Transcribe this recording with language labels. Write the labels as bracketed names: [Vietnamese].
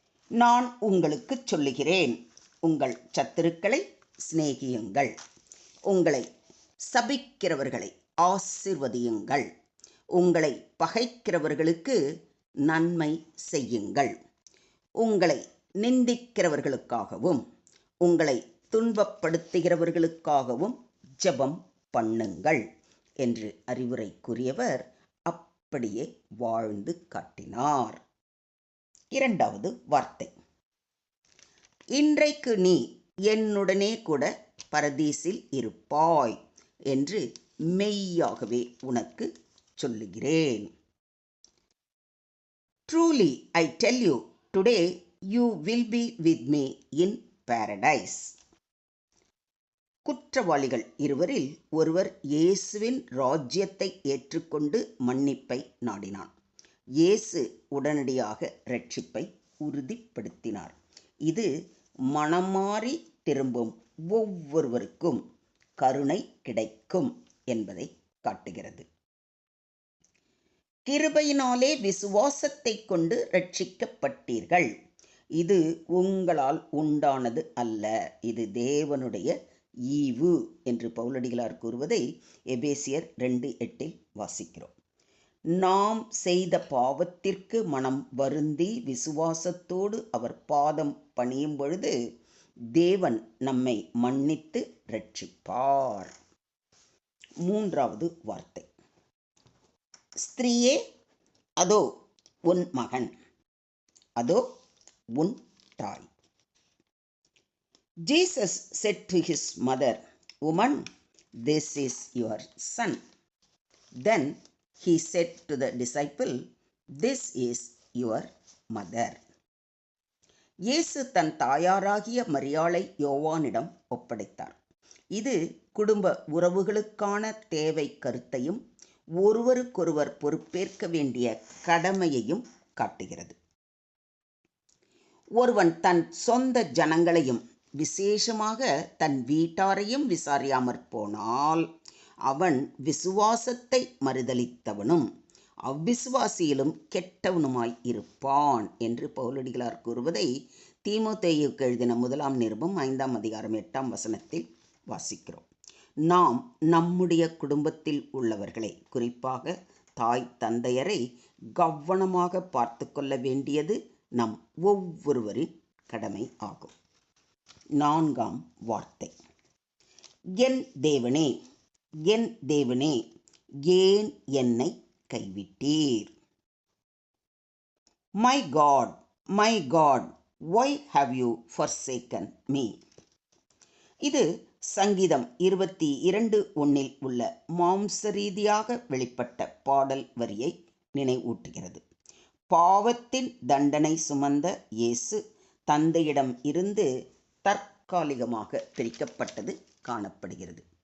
[Tamil] நான் உங்களுக்கு சொல்லுகிறேன், உங்கள் சத்துருக்களை சிநேகியுங்கள், உங்களை சபிக்கிறவர்களை ஆசீர்வதியுங்கள், உங்களை பகைக்கிறவர்களுக்கு நன்மை செய்யுங்கள், உங்களை நிந்திக்கிறவர்களுக்காகவும் உங்களை துன்பப்படுத்துகிறவர்களுக்காகவும் ஜெபம் பண்ணுங்கள் என்று அறிவுரை கூறியவர் அப்படியே வாழ்ந்து காட்டினார். இரண்டாவது வார்த்தை: இன்றைக்கு நீ என்னுடனே கூட பரதீசில் இருப்பாய் என்று மெய்யாகவே உனக்கு சொல்லுகிறேன். [English] Truly I tell you, today you will be with me in paradise. [Tamil] குற்றவாளிகள் இருவரில் ஒருவர் இயேசுவின் ராஜ்யத்தை ஏற்றுக்கொண்டு மன்னிப்பை நாடினான். இயேசு உடனடியாக இரட்சிப்பை உறுதிப்படுத்தினார். இது மனமாறி திரும்பும் ஒவ்வொருவருக்கும் கருணை கிடைக்கும் என்பதை காட்டுகிறது. கிருபையினாலே விசுவாசத்தை கொண்டு இரட்சிக்கப்பட்டீர்கள். இது உங்களால் உண்டானது அல்ல, இது தேவனுடைய ஈவு என்று பவுலடிகளார் கூறுவதை எபேசியர் 2:8 வாசிக்கிறோம். நாம் செய்த பாவத்திற்கு மனம் வருந்தி விசுவாசத்தோடு அவர் பாதம் பணியும் பொழுது தேவன் நம்மை மன்னித்து இரட்சிப்பார். மூன்றாவது வார்த்தை: ஸ்திரீயே, அதோ உன் மகன், அதோ உன் தாய். [English] Jesus said to his mother, "Woman, this is your son." Then he said to the disciple, "This is your mother." [Tamil] இயேசு தன் தாயாராகிய மரியாளை யோவானிடம் ஒப்படைத்தார். இது குடும்ப உறவுகளுக்கான தேவை கருத்தையும் ஒருவருக்கொருவர் பொறுப்பேற்க வேண்டிய கடமையையும் காட்டுகிறது. ஒருவன் தன் சொந்த ஜனங்களையும் விசேஷமாக தன் வீட்டாரையும் விசாரியாமற் போனால் அவன் விசுவாசத்தை மறுதலித்தவனும் அவ்விசுவாசியிலும் கெட்டவனுமாய் இருப்பான் என்று பவுலடிகளார் கூறுவதை தீமோத்தேயுவுக்கு எழுதின 1 நிருபம் 5 அதிகாரம் 8 வாசிக்கிறோம். நாம் நம்முடைய குடும்பத்தில் உள்ளவர்களை, குறிப்பாக தாய் தந்தையரை கவனமாக பார்த்து கொள்ள வேண்டியது நம் ஒவ்வொருவரின் கடமை ஆகும். நான்காம் வார்த்தை: என் தேவனே, என் தேவனே, ஏன் என்னை கைவிட்டீர்? [English] My God, my God, why have you forsaken me? [Tamil] இது சங்கீதம் 22:1 உள்ள மாம்ச ரீதியாக வெளிப்பட்ட பாடல் வரியை நினைவூட்டுகிறது. பாவத்தின் தண்டனை சுமந்த இயேசு தந்தையிடம் இருந்து தற்காலிகமாக பிரிக்கப்பட்டது காணப்படுகிறது.